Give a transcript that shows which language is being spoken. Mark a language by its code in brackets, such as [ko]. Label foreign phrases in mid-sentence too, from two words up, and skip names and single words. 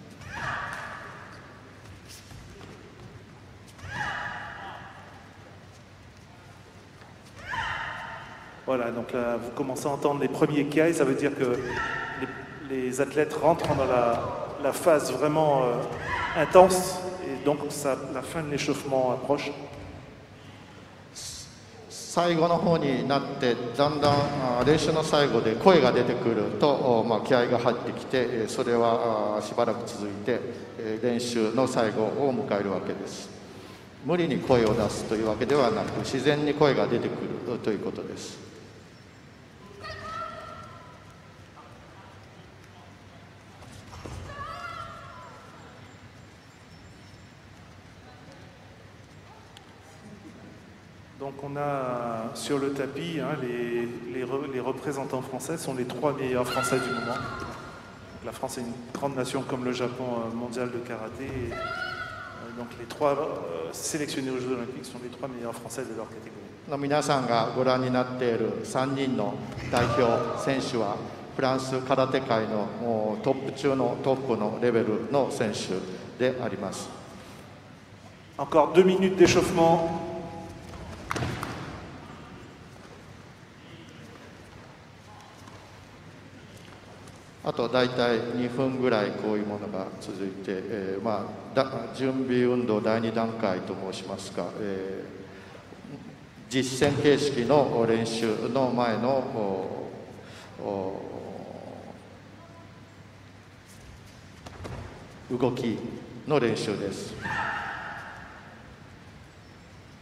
[fr] Voilà, donc là, vous commencez à entendre les premiers kiai, ça veut dire que les athlètes rentrent dans la phase vraiment intense et donc la fin de l'échauffement approche. [ja] 最後の方になってだんだん練習の最後で声が出てくると、気合が入ってきて、それはしばらく続いて練習の最後を迎えるわけです。無理に声を出すというわけではなく、自然に声が出てくるということです。 [fr] Donc on a sur le tapis, les représentants français sont les 3 meilleurs français du moment. La France est une grande nation comme le Japon mondial de karaté. Et, donc les 3 sélectionnés aux Jeux Olympiques sont les 3 meilleurs français de leur catégorie. [ja] 皆さんがご覧になっている3人の代表選手はフランス空手界のトップ中のトップのレベルの選手であります。 [fr] Encore 2 minutes d'échauffement. [ja] あと大体2分ぐらいこういうものが続いて、準備運動第2段階と申しますか、実践形式の練習の前の動きの練習です。